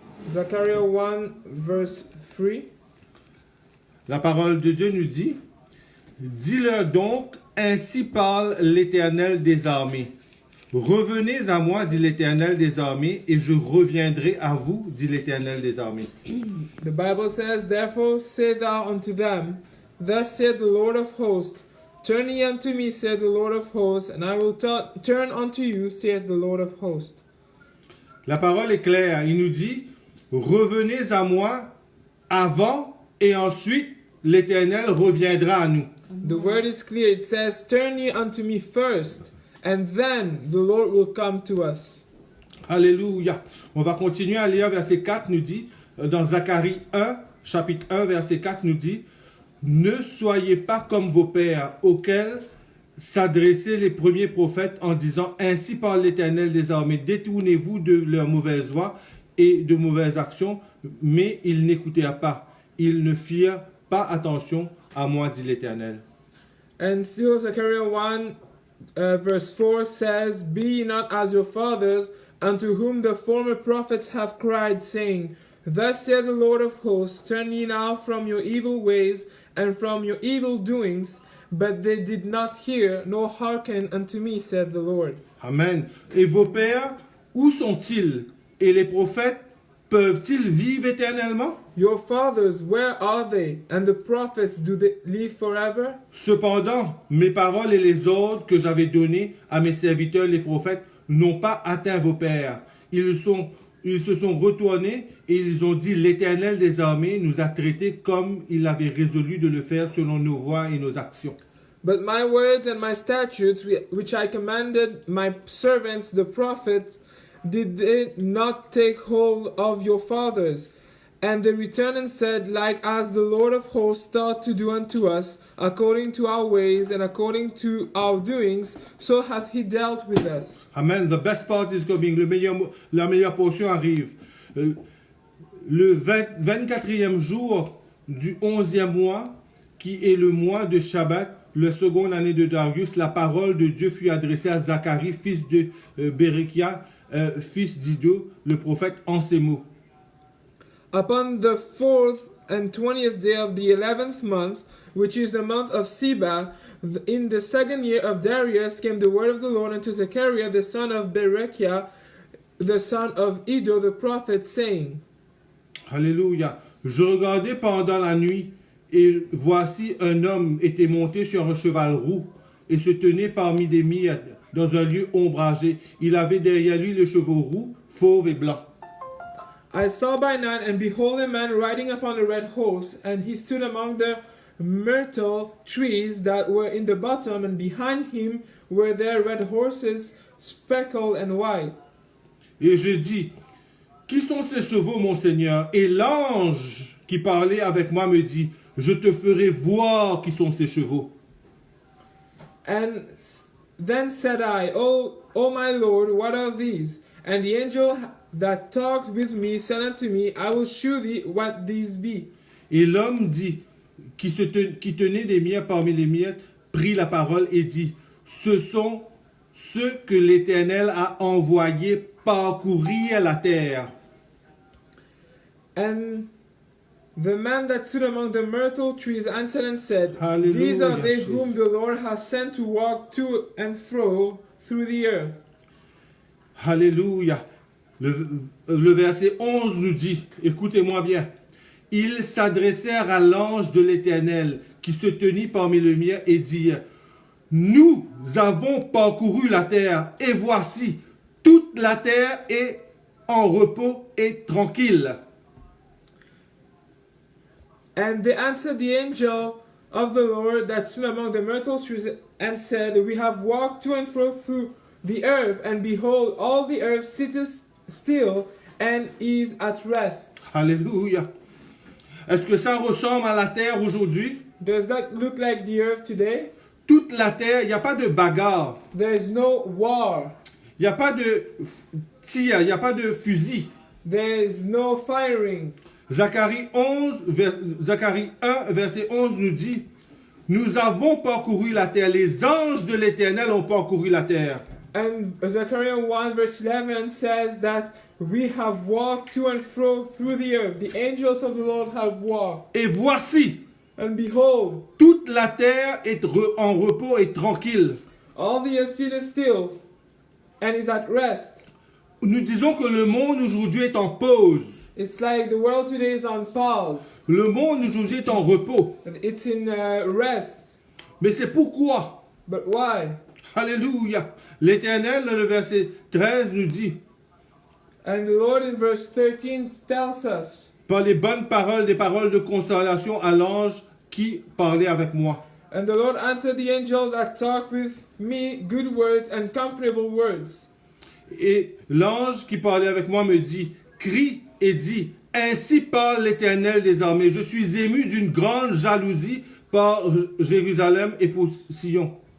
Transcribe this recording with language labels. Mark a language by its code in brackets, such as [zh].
[en] Zechariah 1 verse 3. [fr] La parole de Dieu nous dit: dis-leur donc, ainsi parle l'Éternel des armées. Revenez à moi, dit l'Éternel des armées, et je reviendrai à vous, dit l'Éternel des armées. [en] The Bible says, therefore say thou unto them, thus saith the Lord of hosts, turn ye unto me, saith the Lord of hosts, and I will turn unto you, saith the Lord of hosts. [fr] La parole est claire. Il nous dit: revenez à moi avant et ensuite l'Éternel reviendra à nous. [en] The word is clear. It says, turn ye unto me first, and then the Lord will come to us. [fr] Alléluia. On va continuer à lire verset 4 nous dit, dans Zacharie 1, chapitre 1, verset 4 nous dit: ne soyez pas comme vos pères, auxquels s'adressaient les premiers prophètes en disant: ainsi parle l'Éternel des armées, détournez-vous de leurs mauvaises voies et de mauvaises actions. Mais ils n'écoutèrent pas. Ils ne firent pas attention à moi, dit l'Éternel. [en] And still Zechariah 1 verse 4 says, be ye not as your fathers, unto whom the former prophets have cried, saying, thus saith the Lord of hosts, turn ye now from your evil ways and from your evil doings. But they did not hear, nor hearken unto me, said the Lord. [fr] Amen. Et vos pères, où sont-ils? Et les prophètes, peuvent-ils vivre éternellement? [en] Your fathers, where are they? And the prophets, do they live forever? [fr] Cependant, mes paroles et les ordres que j'avais donnés à mes serviteurs les prophètes n'ont pas atteint vos pères. Ils se sont retournés et ils ont dit: l'Éternel des armées nous a traités comme il avait résolu de le faire selon nos voies et nos actions. [en] But my words and my statutes, which I commanded my servants the prophets, did they not take hold of your fathers? And they returned and said, like as the Lord of hosts thought to do unto us, according to our ways and according to our doings, so hath he dealt with us. Amen. The best part is coming. [fr] La meilleure portion arrive. Le 24e jour du 11e mois, qui est le mois de Shabbat, le seconde année de Darius, la parole de Dieu fut adressée à Zacharie, fils de Bérekia, fils d'Iddo, le prophète, en ces mots. [en] Upon the 4th and 20th day of the 11th month, which is the month of Seba, in the second year of Darius came the word of the Lord unto Zechariah the son of Berechiah, the son of Iddo the prophet, saying, [fr] Alléluia. Je regardais pendant la nuit, et voici un homme était monté sur un cheval roux, et se tenait parmi des miettes, dans un lieu ombragé. Il avait derrière lui les chevaux roux, fauves et blancs. [en] I saw by night, and behold, a man riding upon a red horse, and he stood among the myrtle trees that were in the bottom, and behind him were there red horses, speckled and white. [fr] Et je dis, qui sont ces chevaux, mon Seigneur? Et l'ange qui parlait avec moi me dit, je te ferai voir qui sont ces chevaux. [en] And then said I, O my Lord, what are these? And the angel that talked with me said unto me, I will shew thee what these be. [fr] Et l'homme dit, qui tenait des miettes parmi les miettes, prit la parole et dit, ce sont ceux que l'Éternel a envoyés parcourir la terre. [en] And the man that stood among the myrtle trees answered and said, Hallelujah, these are they Jesus. whom the Lord has sent to walk to and fro through the earth. [fr] Alléluia. Le verset 11 nous dit, écoutez-moi bien, ils s'adressèrent à l'ange de l'Éternel qui se tenait parmi les miens et dirent, nous avons parcouru la terre et voici, toute la terre est en repos et tranquille. [en] And they answered the angel of the Lord that stood among the myrtle trees and said, we have walked to and fro through the earth, and behold, all the earth sitteth still and is at rest. [fr] Alléluia. Est-ce que ça ressemble à la terre aujourd'hui? [en] Does that look like the earth today? [fr] Toute la terre, il n'y a pas de bagarre, [en] There is no war. [fr] il n'y a pas de tir, il n'y a pas de fusil. [en] There is no firing. [fr] Zacharie 1, verset 11 nous dit, nous avons parcouru la terre, les anges de l'Éternel ont parcouru la terre. [en] And Zechariah 1 verse 11 says that we have walked to and fro through the earth. The angels of the Lord have walked. [fr] Et voici, [en] And behold, [fr] toute la terre est en repos et tranquille. [en] all the earth sitteth still and is at rest. [fr] Nous disons que le monde aujourd'hui est en pause. [en] It's like the world today is on pause. [fr] Le monde aujourd'hui est en repos. [en] It's in rest. [fr] Mais c'est pourquoi, [en] But why? [fr] alléluia, l'Éternel, dans le verset 13, nous dit, [en] And the Lord in verse 13 tells us, [fr] par les bonnes paroles, des paroles de consolation à l'ange qui parlait avec moi. [en] and the Lord answered the angel that talked with me good words and comfortable words. [fr] Et l'ange qui parlait avec moi me dit, crie et dit, ainsi parle l'Éternel des armées, je suis ému d'une grande jalousie par Jérusalem et pour Sion.